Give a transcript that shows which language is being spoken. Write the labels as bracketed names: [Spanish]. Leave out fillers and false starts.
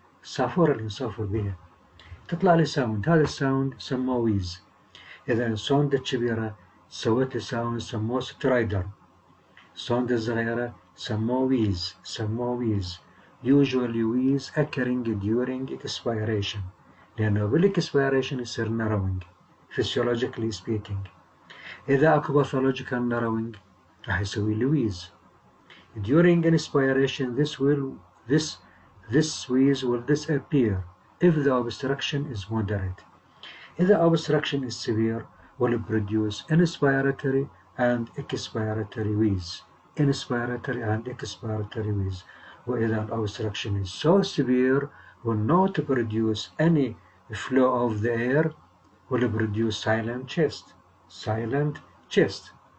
[Arabic] الصافورة اللي نصافر بيها تطلع لي ساوند، هذا الساوند سموه ويز. إذا السوندا الكبيرة سوت لي ساوند سموه سترايدر، السوندا الصغيرة سموه ويز. [English] Usually wheeze occurring during expiration، [Arabic] لأنه بالexpiration يصير [English] narrowing physiologically speaking. [Arabic] إذا أكو pathological narrowing راح يسوي لي wheeze. [English] During inspiration this wheeze will disappear if the obstruction is moderate. إذا obstruction is severe will produce inspiratory and expiratory wheeze. وإذا obstruction is so severe will not produce any flow of the air, will produce silent chest.